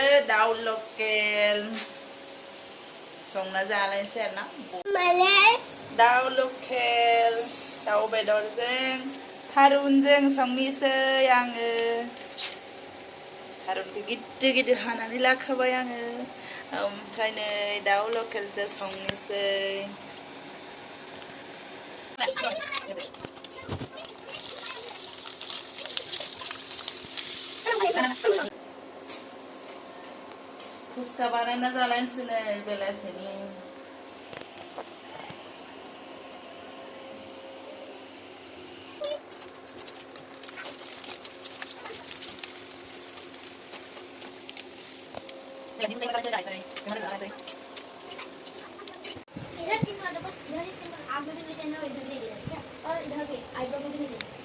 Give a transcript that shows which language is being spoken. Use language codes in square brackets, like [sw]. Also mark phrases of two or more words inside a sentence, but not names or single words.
[brx] दाउ लकेल संना जालायसै आरो ना दाउ लकेल दाउ बेदरजों थारुनजों संनोसै आङो थारुनखौ गिदिर गिदिर हानानै लाखाबाय आङो ओमफ्राय नै दाउ लकेलजों संनोसै फुसका बानायना जालायनोसै नै बेलासिनि इधर [hi] सिंह बस इधर ही सिंह आप भी ले लेना और इधर ले लेना क्या और इधर भी आईब्रो भी ले लेना